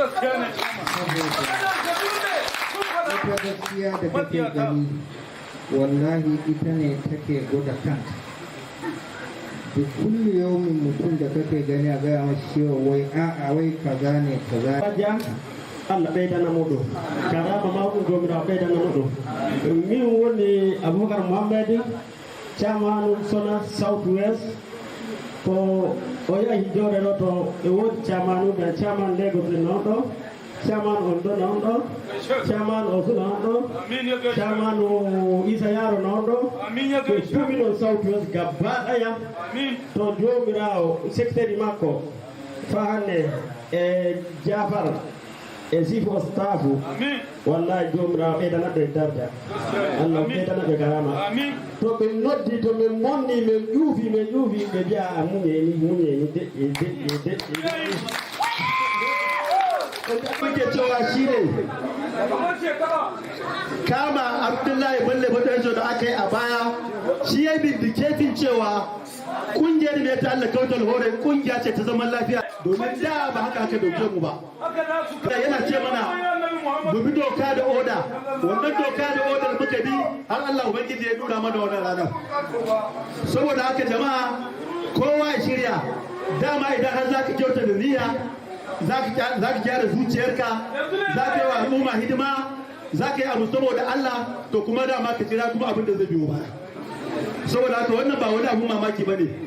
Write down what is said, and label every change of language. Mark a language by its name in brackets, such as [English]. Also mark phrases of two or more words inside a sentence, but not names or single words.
[Hausa] Wata gaskiya da kake gani wallahi ita ne take gwada kanta. Da kullu yaumin mutum da kake gani a gaya mashi cewa wai a'a wai kaza ne kaza. [Fula] Allah ɓeydana moɗo karama mawɗum jomirawo ɓeydana moɗo min woni Aboubacar Mohamed camanu Sona South West ko o yahi jooɗe ɗo to e woodi camanuɓe caman Lagos non ɗo caman on ɗo non ɗo caman Osuna on ɗo camanu Isa Yaro non ɗo ɓe cuɓi ɗon South West [Hausa] gaba ɗaya [Fula] to jomirawo secteur makko fa hannde e Jafar e sifo stafu wallahi jomirawo ɓeydana ɓe darda allah ɓeydana ɓe garama to ɓe noddi to min monni min ƴuufi ɓe mbiya a muñeni deƴƴe [Hausa] muke cewa shi ne kama Abdullahi Bello Badarjo da aka yi a baya shi ya bindiketin cewa kungiyar mai ta Allah kautal hore kungiya ce ta zaman lafiya domin da ba haka aka dauke mu ba yana ce mana mu bi doka da oda wannan doka da oda da muka bi har Allah ubangiji ya nuna mana wannan ranar saboda haka jama'a kowa ya shirya dama idan har zaka kyauta da niyya za ka gyara zuciyarka za ka yi wa al'umma hidima za ka yi abu saboda Allah to kuma dama ka jira kuma abin da zai biyo baya saboda haka wannan ba wani abu mamaki ba ne